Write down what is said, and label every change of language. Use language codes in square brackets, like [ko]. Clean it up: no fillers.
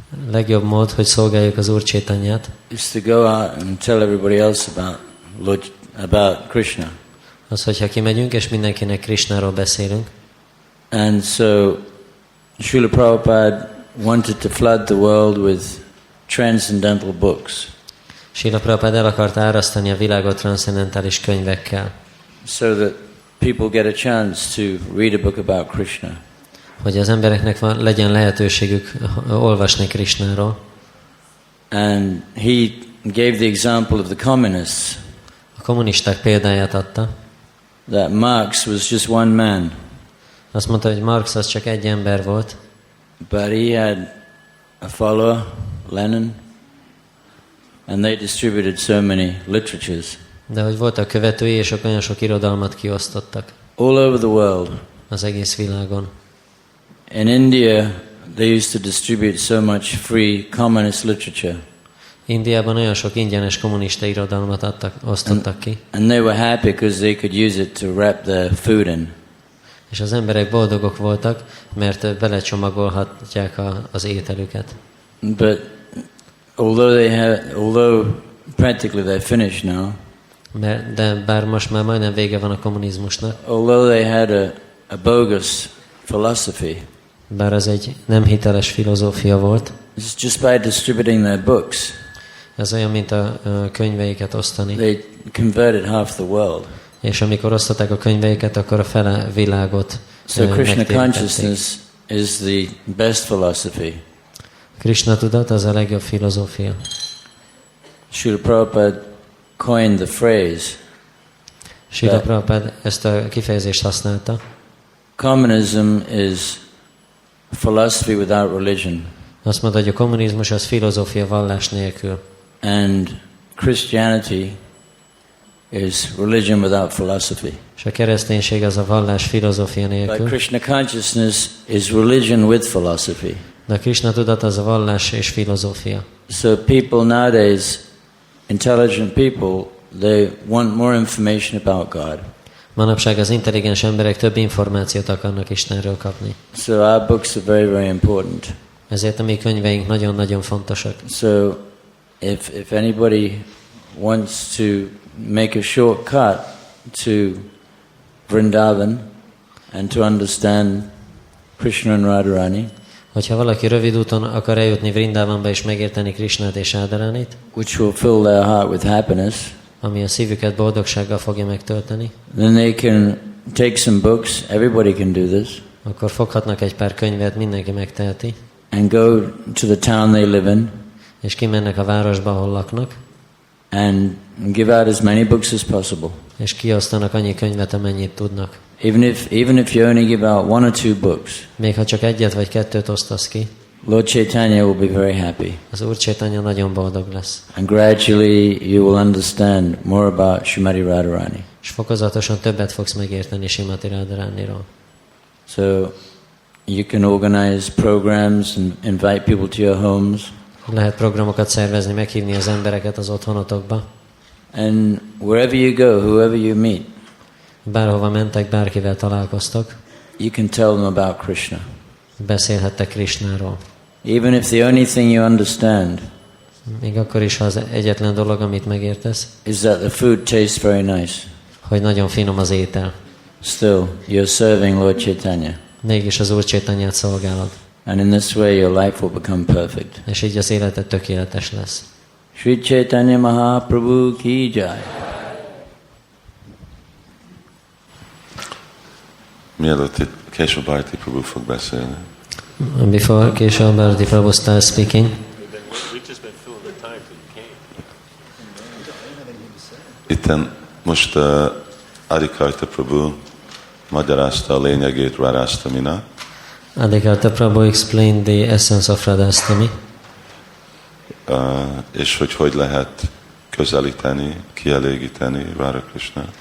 [hu] legjobb mód, hogy szolgáljuk az Úr Chaitanyát, [en] is to go out and tell everybody else about Krishna. [hu] az, hogyha kimegyünk, és mindenkinek Krishnáról beszélünk. [en] And so Srila Prabhupada wanted to flood the world with transcendental books. [hu] Srila Prabhupada el akarta árasztani a világot transzcendentális könyvekkel. [en] So that people get a chance to read a book about Krishna. [hu] Hogy az embereknek legyen lehetőségük olvasni Krishnáról. [en] And he gave the example of the communists. [hu] A kommunisták példáját adta. [en] That Marx was just one man. [hu] Azt mondta, hogy Marx az csak egy ember volt. [en] But he had a follower, Lenin, and they distributed so many literatures. [hu] De hogy voltak követői, és olyan sok irodalmat kiosztottak. [en] All over the world. [hu] Az egész világon. [en] In India, they used to distribute so much free communist literature. [hu] Indiában olyan sok ingyenes kommunista irodalmat osztottak ki. [en] And they were happy because they could use it to wrap their food in. [hu] És az emberek boldogok voltak, mert belecsomagolhatják az ételüket. [en] But although practically they're finished now. [hu] De bár most már majdnem vége van a kommunizmusnak. [en] Although they had a bogus philosophy. [hu] Bár ez egy nem hiteles filozófia volt. [en] It's just by distributing their books. [hu] Ez olyan, mint a könyveiket osztani. [en] They converted half the world. [hu] És amikor osztották a könyveiket, akkor a fele világot [en] So Krishna consciousness is the best philosophy. [hu] Krishna tudat az a legjobb filozófia. [en] Srila Prabhupada coined the phrase. [hu] Srila Prabhupada ezt a kifejezést használta. [en] Communism is philosophy without religion. [hu] Azt mondta, hogy a kommunizmus az filozófia vallás nélkül. [en] And Christianity is religion without philosophy. [hu] És a kereszténység az a vallás filozófia nélkül. [en] But Krishna consciousness is religion with philosophy. [hu] De a Krishna tudat az a vallás és filozófia. [en] So people nowadays, intelligent people, they want more information about God. [hu] Manapság az intelligens emberek több információt akarnak Istenről kapni. [en] So our books are very, very important. [hu] Ezért a mi könyveink nagyon-nagyon fontosak. [en] So if anybody wants to make a shortcut to Vrindavan and to understand Krishna and Radharani, [hu] hogyha valaki rövid úton akar eljutni Vrindavanba és megérteni Krishnát és Radharanit, [en] which will fill their heart with happiness, [hu] ami a szívüket boldogsággal fogja megtölteni, [en] then they can take some books, everybody can do this, [hu] akkor foghatnak egy pár könyvet, mindenki megteheti, [en] and go to the town they live in, [hu] és kimennek a városba, ahol laknak, [en] and give out as many books as possible. [hu] És kiosztanak annyi könyvet, amennyit tudnak. [en] Even if you only give out one or two books, [hu] még ha csak egyet vagy kettőt osztasz ki, [en] Lord Chaitanya will be very happy. [hu] Az Úr Chaitanya nagyon boldog lesz. [en] And gradually you will understand more about Srimati Radharani. [hu] És fokozatosan többet fogsz megérteni Srimati Radharaniról. [en] So you can organize programs and invite people to your homes. [hu] Lehet programokat szervezni, meghívni az embereket az otthonotokba. [en] And wherever you go, whoever you meet, [hu] bárhova mentek, bárkivel találkoztok, [en] you can tell them about Krishna. [hu] Beszélhettek Krishnáról. [en] Even if the only thing you understand, [hu] még akkor is, ha az egyetlen dolog, amit megértesz, [en] is that the food tastes very nice, [hu] hogy nagyon finom az étel, [en] still you're serving Lord Chaitanya. [hu] Mégis az Úr Chaitanyát szolgálod. [en] And in this way your life will become perfect. [hu] És így az életed tökéletes lesz. [hi] Sri Chaitanya Mahaprabhu ki jai. [hu] Mielőtt itt Kesava Bharati Prabhu fog beszélni. [en] Before Kesava Bharati Prabhu starts speaking, [hu] itten most Adi Karta Prabhu magyarázta a lényegét Radhastaminak. [en] Adi Karta Prabhu explained the essence of Radhastami. [hu] És hogy lehet közelíteni, kielégíteni Radha Krishna.